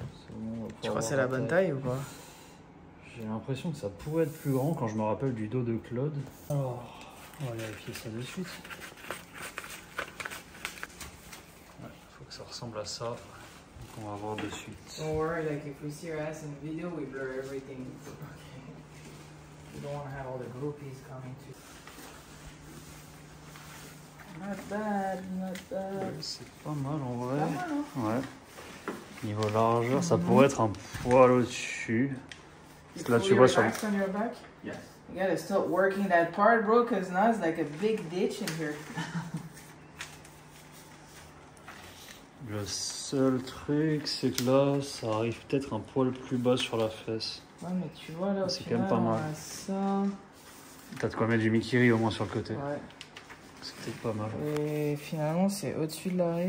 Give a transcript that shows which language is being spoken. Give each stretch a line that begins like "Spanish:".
French: Bon, tu crois que c'est la bonne taille ou quoi? J'ai l'impression que ça pourrait être plus grand quand je me rappelle du dos de Claude. Alors, on va vérifier ça de suite. Ouais, faut que ça ressemble à ça. Donc on va voir de suite.
English: Don't worry, like if we see your ass in the video, we blur everything. Okay. We don't want to have all the groupies coming to. Not bad, not bad.
French: C'est pas mal en vrai. Pas mal, hein? Ouais. Niveau largeur, ça pourrait être un poil au-dessus. Là, tu vois sur le...
English: on your back? Yes. You gotta start working that part, bro, because now it's like a big ditch in here.
French: Le seul truc, c'est que là, ça arrive peut-être un poil plus bas sur la fesse. Ouais, mais tu vois là, c'est quand même pas mal. Ça. T'as de quoi mettre du Mikiri au moins sur le côté. Ouais. C'est peut-être pas mal. Et finalement, c'est au-dessus de l'arrêt.